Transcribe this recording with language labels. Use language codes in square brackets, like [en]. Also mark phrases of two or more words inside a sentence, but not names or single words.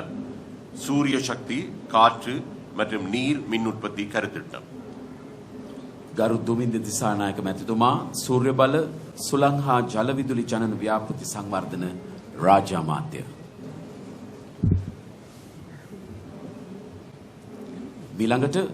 [ta] சூரிய சக்தி, காற்று மற்றும் நீர் மின் உற்பத்தி கருத்திட்டம். [si] ගරු දුමින්ද දිසානායක මැතිතුමා සූර්ය බල, සුළං හා ජල විදුලි ජනන ව්‍යාපෘති සංවර්ධන රාජ්‍ය අමාත්‍ය. ඊළඟට